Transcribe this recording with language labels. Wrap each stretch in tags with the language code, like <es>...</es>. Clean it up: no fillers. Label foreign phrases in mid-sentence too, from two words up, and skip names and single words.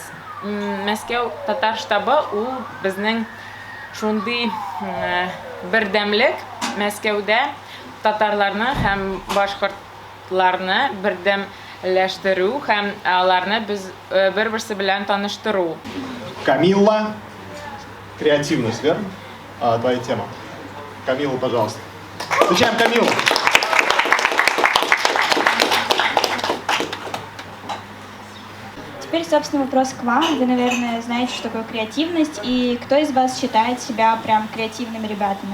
<tt>Мәскәү татар штабы ул безнең шундый бердәмлек Мәскәүдә татарларны һәм башкортларны бердәмләштерү һәм аларны бер-берсе белән таныштыру.</tt> <ru>Камилла, креативность, верно? Твоя тема. Камилла, пожалуйста. Встречаем Камилу. Теперь, собственно, вопрос к вам. Вы, наверное, знаете, что такое креативность, и кто из вас считает себя прям креативными ребятами?</ru>